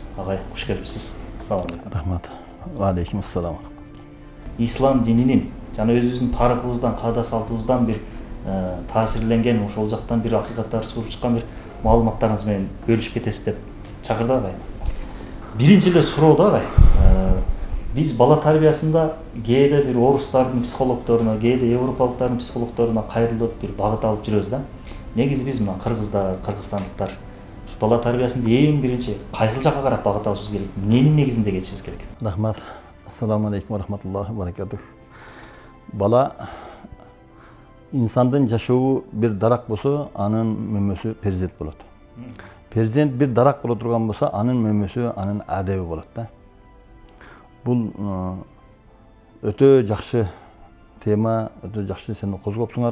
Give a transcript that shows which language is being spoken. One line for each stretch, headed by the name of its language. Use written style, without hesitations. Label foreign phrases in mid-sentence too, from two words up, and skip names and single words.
Kyrgyz: Агай, куш келипсиз.
Arabic: السلام عليكم.
Kyrgyz: Рахмат.
Arabic: عليكم السلام.
Kyrgyz: Ислам дининин жана өзүбүздүн тарыхыбыздан, каада салтыбыздан бир таасирленген, ошол жактан бир акыйкаттар суруп чыккан бир маалыматтарыңыз менен бөлүшүп кетесиз деп чакырды агай. Биринчи эле суроо да агай. Biz bala tarbiyasında kээде bir орустардын психологторуна, кээде европалыктардын психологторуна кайрылып bir багыт алып жүрөбүз да. Негизи биз мына кыргыздар, кыргызстандыктар бала тарбиясында эң биринчи кайсыл жакка карап багыт алышыбыз керек? Эмненин негизинде кетишибиз керек? Рахмат.
Arabic: السلام عليكم ورحمة الله وبركاته.
Kyrgyz: Бала инсандын жашообу бир дарак болсо, анын мөмөсү перзент болот. Перзент бир дарак боло турган болсо, анын мөмөсү, анын адеби болот да. Бул өтө жакшы тема, өтө жакшы сен козгопсуңар.